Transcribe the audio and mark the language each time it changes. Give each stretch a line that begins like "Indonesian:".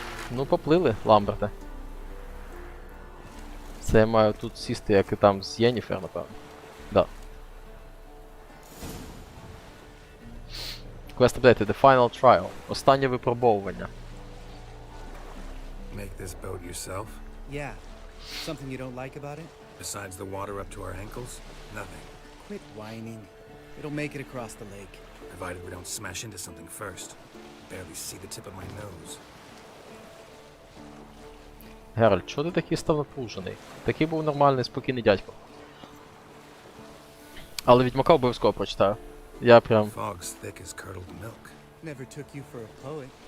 Ukrainian: Ну, поплили, Ламберте. Це я маю тут сісти, як і там з Єніфер, напевно. Да.
English: Quest update, the final trial.
Ukrainian: Останнє випробовування.
English: Make this boat yourself? Yeah. Something you don't like about it? Besides the water up to our ankles? Nothing. Quit whining. It'll make it across the lake. Provided we don't smash into something first. Barely see the tip of my nose.
Ukrainian: Геральт, чого ти такий став напружений? Такий був нормальний, спокійний дядько. Але Відьмака обов'язково прочитаю. Я прям...
English: Fog's thick as curdled milk. Never took you for a poet.